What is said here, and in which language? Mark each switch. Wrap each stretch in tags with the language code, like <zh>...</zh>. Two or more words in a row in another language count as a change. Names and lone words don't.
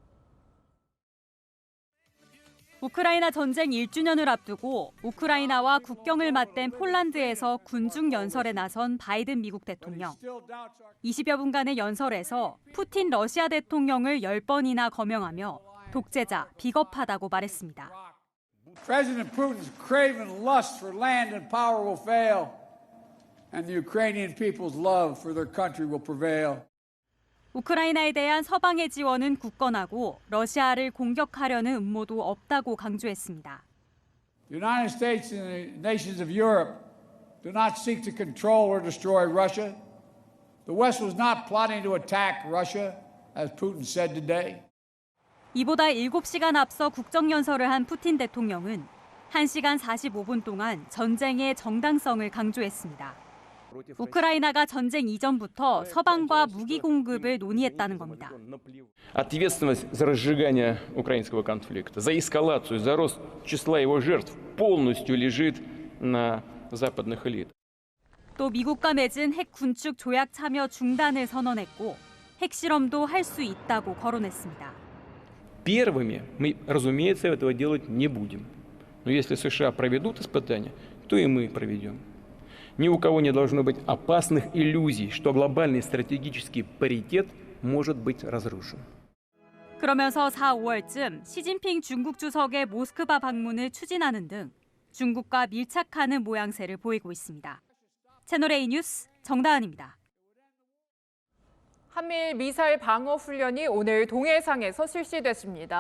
<ko>우크라이나 전쟁 1주년을 앞두고 우크라이나와 국경을 맞댄 폴란드에서 군중 연설에 나선 바이든 미국 대통령. 20여 분간의 연설에서 푸틴 러시아 대통령을 10번이나 거명하며 독재자, 비겁하다고 말했습니다.</ko> <en>President Putin's craven lust for land and power will fail, and the Ukrainian people's love for their country will prevail.</en> <ko>우크라이나에 대한 서방의 지원은 굳건하고 러시아를 공격하려는 음모도 없다고 강조했습니다.</ko> <en>The United States and the nations of Europe do not seek to control or destroy Russia. The West was not plotting to attack Russia, as Putin said today.</en> <ko>이보다 7시간 앞서 국정연설을 한 푸틴 대통령은 1시간 45분 동안 전쟁의 정당성을 강조했습니다. 우크라이나가 전쟁 이전부터 서방과 무기 공급을 논의했다는 겁니다.</ko> <ru>Ответственность за разжигание украинского конфликта, за эскалацию, за рост числа его жертв полностью лежит на западных элитах.</ru> <ko>또 미국과 맺은 핵 군축 조약 참여 중단을 선언했고 핵실험도 할 수 있다고 거론했습니다.</ko> <ru>Первыми мы, разумеется, этого делать не будем. Но если США проведут испытания, то и мы проведем. Ни у кого не должно быть опасных иллюзий, что глобальный стратегический паритет может быть разрушен.</ru> <ko>그러면서 4, 5월쯤 시진핑 중국 주석의 모스크바 방문을 추진하는 등 중국과 밀착하는 모양새를 보이고 있습니다. 채널A 뉴스 정다은입니다. 한미일 미사일 방어 훈련이 오늘 동해상에서 실시됐습니다.</ko>